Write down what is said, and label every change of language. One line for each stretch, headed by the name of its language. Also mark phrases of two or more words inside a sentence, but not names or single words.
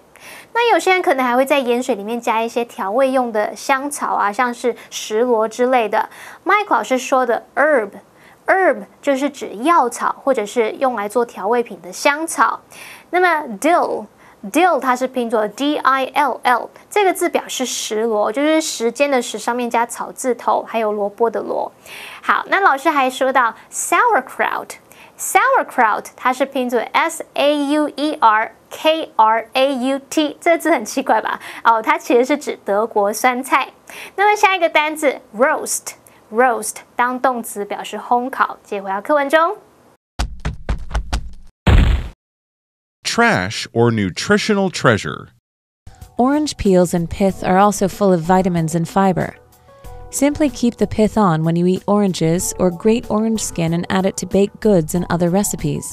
Chinese: 那有些人可能还会在盐水里面加一些调味用的香草啊，像是石螺之类的。Mike 老师说的 herb 就是指药草或者是用来做调味品的香草。那么 dill 它是拼作 D-I-L-L， 这个字表示石螺，就是时间的时上面加草字头，还有萝卜的萝。好，那老师还说到 sauerkraut 它是拼作 S-A-U-E-R-K-R-A-U-T， 这个字很奇怪吧？哦，它其实是指德国酸菜。那么下一个单字 roast 当动词表示烘烤。接回到课文中。
English: Trash or nutritional treasure. Orange peels and pith are also full of vitamins and fiber. Simply keep the pith on when you eat oranges or grate orange skin and add it to baked goods and other recipes.